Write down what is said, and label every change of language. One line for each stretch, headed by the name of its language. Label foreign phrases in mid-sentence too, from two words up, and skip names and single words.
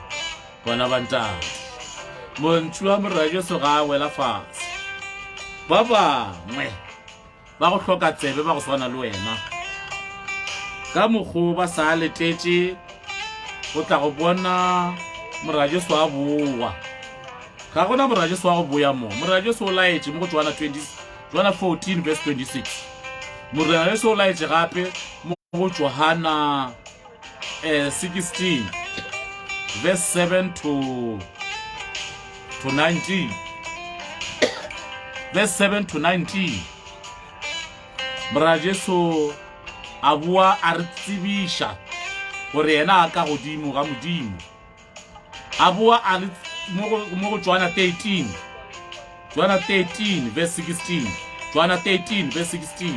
Northern Sotho: Bona ba ntate, montši wa morena Jesu ga a wela fatshe, ba bangwe ba go hloka tsebe ba go swana le wena, ka mokgwa ba sa letetše go tla go bona morena Jesu a boa. Ga gona morena Jesu wa go boya mo, morena Jesu o laetše mo go Johana 14:26. Morena Jesu o laetše gape mo go Johana 16:7 to 19.
English: Verse 7 to 19.
Northern Sotho: Morena Jesu a bua a re tsebiša gore yena a ka godimo ga modimo. A bua a le mo go Johana 13:16. Johana 13:16.